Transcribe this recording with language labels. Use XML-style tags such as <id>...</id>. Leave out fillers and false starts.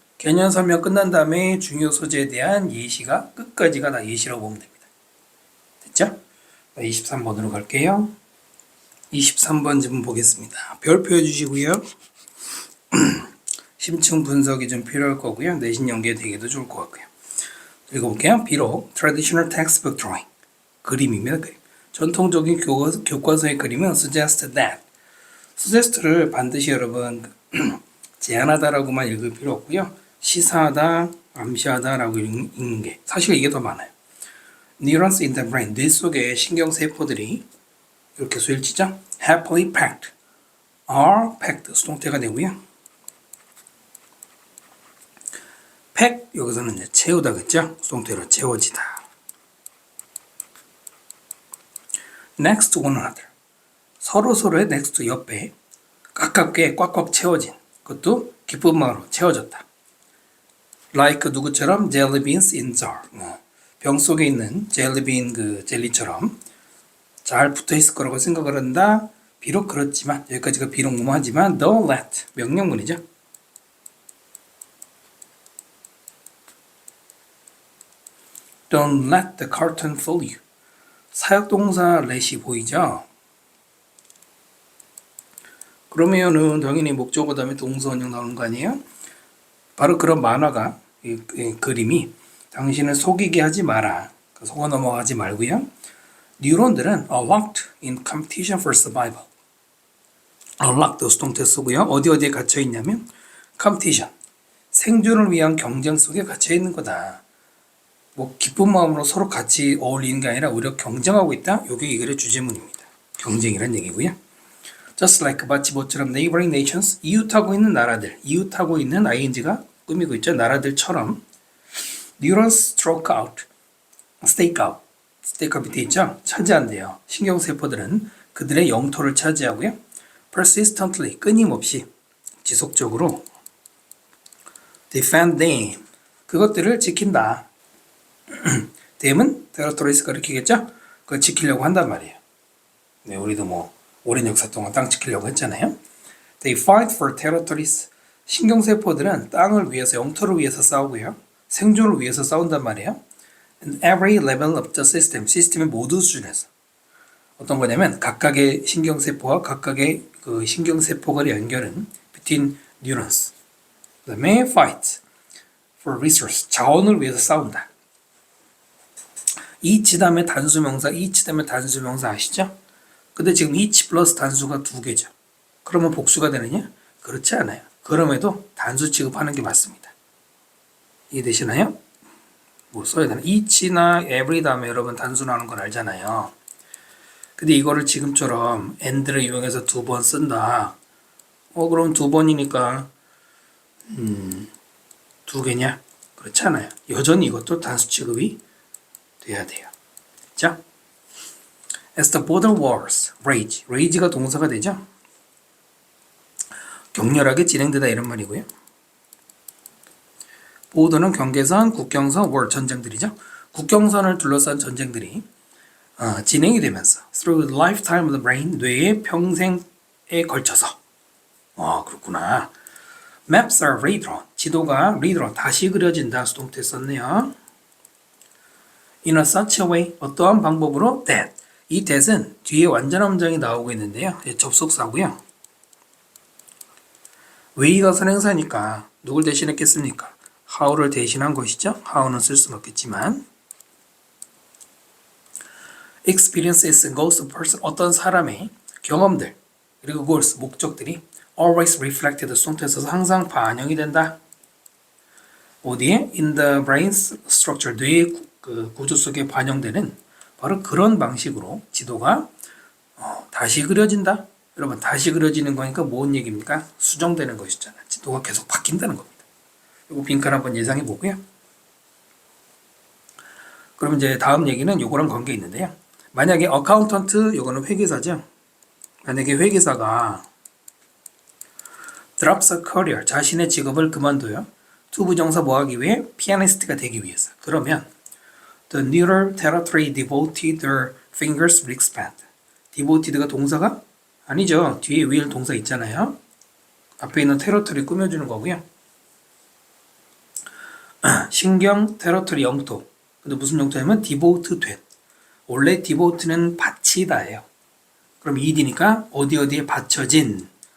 <ko>개념 설명 끝난 다음에 중요 소재에 대한 예시가 끝까지가 다 예시라고 보면 됩니다. 됐죠? 23번으로 갈게요. 23번 좀 보겠습니다. 별표 해주시고요. 심층 분석이 좀 필요할 거고요. 내신 연계 되기도 좋을 것 같고요. 읽어볼게요. 비록</ko> <en>traditional textbook drawing</en> <ko>그림입니다. 그림. 전통적인 교과서의 그림은</ko> <en>suggest that</en> <ko>suggest를 반드시 여러분 제안하다라고만 읽을 필요 없고요. 시사하다, 암시하다라고 읽는 게 사실 이게 더 많아요.</ko> <en>Neurons in the brain,</en> <ko>뇌 속의 신경세포들이 이렇게 수일치죠.</ko> <en>Happily packed, are packed</en> <ko>수동태가 되고요. pack 여기서는 이제 채우다 그죠? 수동태로 채워지다.</ko> <en>Next one another,</en> <ko>서로의 next 옆에 가깝게 꽉꽉 채워진 그것도 기쁜 마음으로 채워졌다.</ko> <en>Like</en> <ko>누구처럼</ko> <en>jelly beans in jar.</en> <ko>병 속에 있는 젤리빈 그 젤리처럼 잘 붙어 있을 거라고 생각을 한다. 비록 그렇지만 여기까지가 비록 무모하지만</ko> <en>don't let</en> <ko>명령문이죠.</ko> <en>Don't let the carton fool you.</en> <ko>사역동사 let이 보이죠? 그러면은 당연히 목적어 다음에 동사 원형 나오는 거 아니에요? 바로 그런 만화가 이 그림이 당신을 속이게 하지 마라. 속아 넘어가지 말고요. 뉴런들은</ko> <en>are locked in competition for survival. are locked</en> <ko>수동태 쓰고요. 어디에 갇혀 있냐면 competition. 생존을 위한 경쟁 속에 갇혀 있는 거다. 뭐 기쁜 마음으로 서로 같이 어울리는 게 아니라 오히려 경쟁하고 있다. 이게 이 글의 주제문입니다. 경쟁이란 얘기고요.</ko> <en>Just like</en> <ko>마치 모처럼</ko> <en>neighboring nations,</en> <ko>이웃하고 있는 나라들, 이웃하고 있는 ing가 꾸미고 있죠. 나라들처럼</ko> <en>neurons stroke out, stake out, stake out</en> <ko>밑에 있죠. 차지한대요. 신경세포들은 그들의 영토를 차지하고요. persistently, 끊임없이, 지속적으로</ko> <en>defend them,</en> <ko>그것들을 지킨다. dem은 territories가 가리키겠죠. 그걸 지키려고 한단 말이에요. 네, 우리도 뭐 오랜 역사 동안 땅 지키려고 했잖아요.</ko> <en>They fight for territories.</en> <ko>신경세포들은 땅을 위해서, 영토를 위해서 싸우고요. 생존을 위해서 싸운단 말이에요.</ko> <en>And every level of the system,</en> <ko>시스템의 모든 수준에서. 어떤 거냐면 각각의 신경세포와 각각의 그 신경세포간의 연결은</ko> <en>between neurons.</en> <ko>그 다음에</ko> <en>fight for resource,</en> <ko>자원을 위해서 싸운다. each 다음에 단수명사, each 다음에 단수명사 아시죠? 근데 지금 each 플러스 단수가 두 개죠. 그러면 복수가 되느냐? 그렇지 않아요. 그럼에도 단수 취급하는 게 맞습니다. 이해되시나요? 뭐 써야 되나? each나 every 다음에 여러분 단수 나오는 건 알잖아요. 근데 이거를 지금처럼 and를 이용해서 두 번 쓴다. 그럼 두 번이니까 두 개냐? 그렇지 않아요. 여전히 이것도 단수 취급이 돼야 돼요. 자,</ko> <en>as the border wars rage, rage가</en> <ko>동사가 되죠. 격렬하게 진행되다 이런 말이고요. 보더는 경계선, 국경선, war 전쟁들이죠. 국경선을 둘러싼 전쟁들이 진행이 되면서</ko> <en>through the lifetime of the brain,</en> <ko>뇌의 평생에 걸쳐서 그렇구나.</ko> <en>Maps are redrawn,</en> <ko>지도가</ko> <en>redrawn,</en> <ko>다시 그려진다. 수동태 썼네요.</ko> <en>In a such a way,</en> <ko>어떠한 방법으로 that, 이 that은 뒤에 완전한 문장이 나오고 있는데요. 접속사고요. way가 선행사니까 누굴 대신했겠습니까? how를 대신한 것이죠. how는 쓸 수는 없겠지만</ko> <en>experiences and goals of person,</en> <ko>어떤 사람의 경험들 그리고 goals, 목적들이</ko> <en>always reflected,</en> <ko>수동태에 써서 항상 반영이 된다. 어디에?</ko> <en>in the brain structure,</en> <ko>뇌의 그 구조 속에 반영되는 바로 그런 방식으로 지도가 다시 그려진다. 여러분 다시 그려지는 거니까 뭔 얘기입니까? 수정되는 것이잖아요. 지도가 계속 바뀐다는 겁니다. 이거 빈칸 한번 예상해 보고요. 그럼 이제 다음 얘기는 요거랑 관계 있는데요. 만약에 어카운턴트, 요거는 회계사죠. 만약에 회계사가</ko> <en>drops a career,</en> <ko>자신의 직업을 그만둬요. 투부정사 뭐 하기 위해? 피아니스트가 되기 위해서. 그러면</ko> <en>the neural territory devoted their fingers will expand.</en> <ko>devoted가 동사가? 아니죠. 뒤에 will 동사 있잖아요. 앞에 있는 territory 꾸며주는 거고요. 신경 테러토리 영토. 근데 무슨 영토냐면 디보트 된. 원래 디보트는 바치다예요. 그럼 ed니까 어디에 받쳐진.</ko>